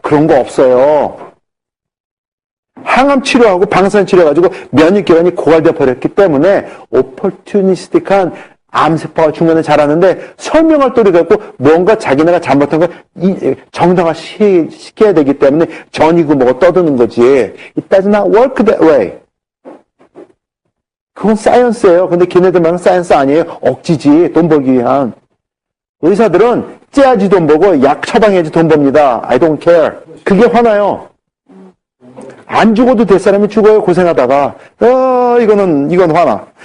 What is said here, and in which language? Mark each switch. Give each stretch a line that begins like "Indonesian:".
Korean: 그런 거 없어요. 항암 치료하고 방사선 치료해가지고 면역기관이 고갈되어 버렸기 때문에 오퍼튜니스틱한 암세포가 중간에 자라는데 설명할 도리가 없고 뭔가 자기네가 잘못한 걸 정당화 시켜야 되기 때문에 전이고 뭐고 떠드는 거지.
English: It does not work that way.
Korean: 그건 사이언스예요. 근데 걔네들만은 사이언스 아니에요. 억지지. 돈 벌기 위한. 의사들은 째야지 돈 벌고 약 처방해야지 돈 법니다.
English: I don't care.
Korean: 그게 화나요. 안 죽어도 될 사람이 죽어요. 고생하다가. 이건 화나.